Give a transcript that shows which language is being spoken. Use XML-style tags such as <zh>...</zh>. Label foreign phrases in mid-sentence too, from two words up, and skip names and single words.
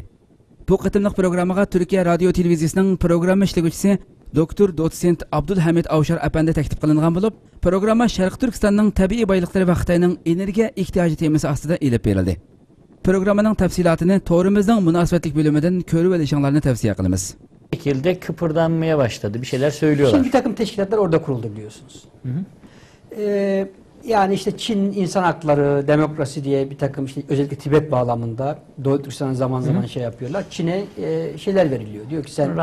<ug>Bu qatimliq programmaga Turkiya radio televiziyasining programma ishlovchisi Doktor Dotsent Abdulhamid Avshar apandi taklif qilingan bo'lib, programma Sharq Turkistonning tabiiy boyliklari va Xitoyning energiya ehtiyoji temasi ostida elib berildi. Programmaning tafsilotini to'rimizning munosabatlik bo'limidan ko'rib olishinglarni tavsiya qilamiz.</ug> <tr>Bir şekilde kıpırdanmaya başladı. Bir şeyler söylüyorlar. Şimdi bir takım teşkilatlar orada kuruldu biliyorsunuz. Yani işte Çin insan hakları, demokrasi diye bir takım işte özellikle Tibet bağlamında Doğu Türkistan'a zaman zaman şey yapıyorlar. Çin'e şeyler veriliyor. Diyor ki sen</tr>